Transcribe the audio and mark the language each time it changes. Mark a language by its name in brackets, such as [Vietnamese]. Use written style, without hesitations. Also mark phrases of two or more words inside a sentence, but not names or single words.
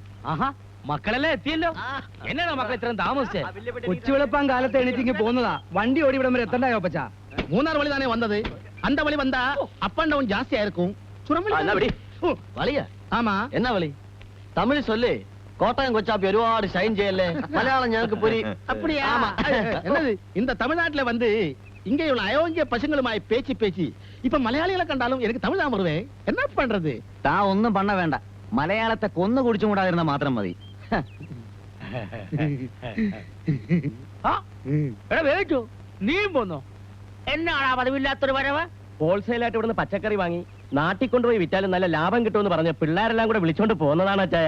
[Malayalam] ആഹാ, മക്കളെല്ലാം എത്തിയല്ലോ. എന്നാണോ മക്കൾ ഇത്രയും താമസിച്ചേ? കൊച്ചുവെളുപ്പാൻ കാലത്ത് എണീറ്റിങ്ങ് പോകുന്നതാ. വണ്ടി ഓടി ഇവിടം വരെ എത്തണ്ടായോ പച്ച? [Tamil] மூணார் வழி தானே வந்தது. அந்த வழி வந்தா [English] up and down [Tamil] ஜாஸ்தியா இருக்கும். வழியா? ஆமா. என்ன வழி? தமிழ் சொல்லு. [Malayalam] கோட்டயம் கொச்சாப்பி ഒരുപാട് ஷைன் ചെയ്യല്ലേ. [Tamil] மலையாளம் ഞങ്ങൾക്ക് புரி. அப்படியே. ஆமா. என்னது இந்த தமிழ்நாட்டுல வந்து இங்கேயுள்ள அயோக்கிய பசங்களுமாய் பேச்சு பேச்சு இப்ப மலையாளிகளை கண்டாலும் எனக்கு தமிழ் தான் வருவேன். என்ன பண்றது? [Malayalam] താ ഒന്നും പണ്ണ വേണ്ട. മലയാളത്തെ കൊന്നു കുടിച്ചും കൂടാതിരുന്ന മാത്രം മതി. നീയും പോന്നോ? എന്നാണ് പതിവില്ലാത്തൊരു വരവ്? ഹോൾസെയിലായിട്ട് ഇവിടുന്ന് പച്ചക്കറി വാങ്ങി നാട്ടിൽ കൊണ്ടുപോയി വിറ്റാലും നല്ല ലാഭം കിട്ടുമെന്ന് പറഞ്ഞ് പിള്ളേരെല്ലാം കൂടെ വിളിച്ചോണ്ട് പോകുന്നതാണ് അച്ചായ.